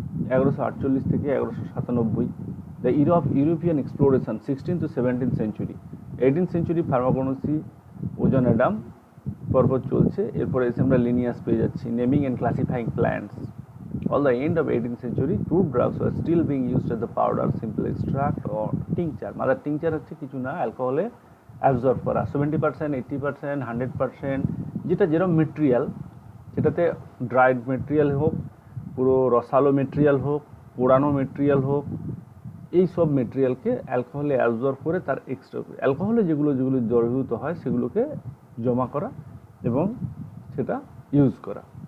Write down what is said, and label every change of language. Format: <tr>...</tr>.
<bn>1148 থেকে 1197,</bn> <en>the era of European exploration</en> <bn>16th to 17th century, 18th century pharmacognosy, ওজন Adam পরপর চলছে। এরপরে এসে আমরা লিনিয়াস পেয়ে যাচ্ছি,</bn> <en>Naming and classifying plants, All the end of 18th century, crude drugs were still being used as the powder, simple extract or tincture.</en> <bn>Mother tincture হচ্ছে কিছু না, অ্যালকোহলে অ্যাবজর্ব করা 70%, 80%, 100%, যেটা যেরকম মেটেরিয়াল, সেটাতে ড্রাইড মেটেরিয়াল হোক, পুরো রসালো মেটেরিয়াল হোক, পোড়ানো মেটেরিয়াল হোক, এই সব মেটেরিয়ালকে অ্যালকোহলে অ্যাবজর্ব করে তার এক্সট্রা অ্যালকোহলে যেগুলো যেগুলো দ্রবীভূত হয় সেগুলোকে জমা করা এবং সেটা ইউজ করা।</bn>